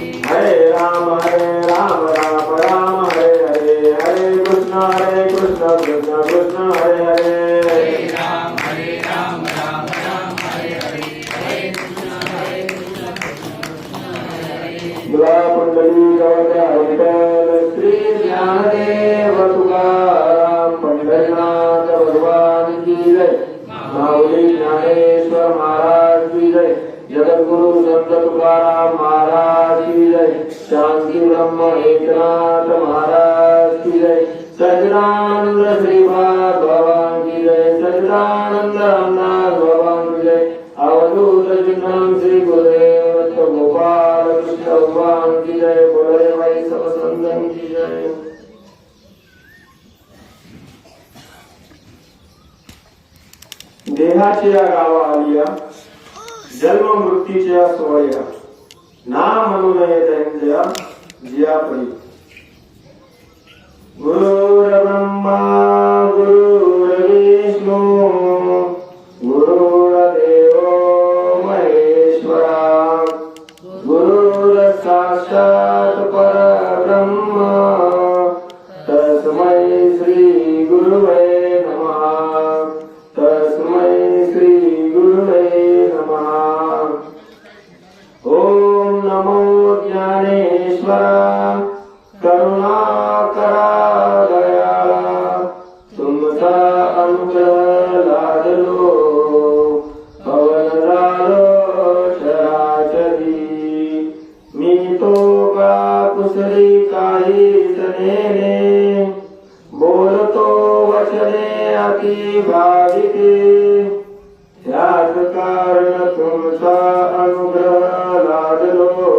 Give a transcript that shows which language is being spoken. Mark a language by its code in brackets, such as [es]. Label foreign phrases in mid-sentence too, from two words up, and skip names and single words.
[sa] हरे राम राम हरे हरे हरे कृष्ण कृष्ण कृष्ण हरे हरे हरे राम राम हरे हरे हरे कृष्ण कृष्ण कृष्ण हरे हरे [hi] गुला पुंडली विठ्ठल श्री ज्ञानदेव तुकाराम पंढरीनाथ भगवान की जय माऊली ज्ञानेश्वर महाराज की जय जगद्गुरु संत तुकाराम महाराज की जय शांती ब्रह्म एकनाथ महाराज की जय सच्चिदानंद श्रीपाद भगवान की जय सच्चिदानंद रामनाथ भगवान की जय अवधूत चिन्मय श्री गुरुदेव दत्त गोपाल कृष्ण भगवान की जय बोले भाई सब संतन की जय। [mr] देहाच्या गावा आलिया जन्म मृत्यूच्या सोहळ्या नाम म्हणून त्यांच्या जियापरी [sa] गुरुर ब्रह्मा गुरुर विष्णू गुरुर्देव महेश्वरा गुरुर साक्षात परब्रह्म तस्मै श्री गुरुवे नमः तस्मै श्री गुरुवे नमः। [mr] ओम नमो ज्ञानेश्वरा करुणाकरा दयाळा तुमचा अनुग्रह लादलो पवन झालो चराचरी मी तो का कुसरी काहीच नेने बोलतो वचने अति भाविके त्याच कारण तुमचा अनुग्रह लादलो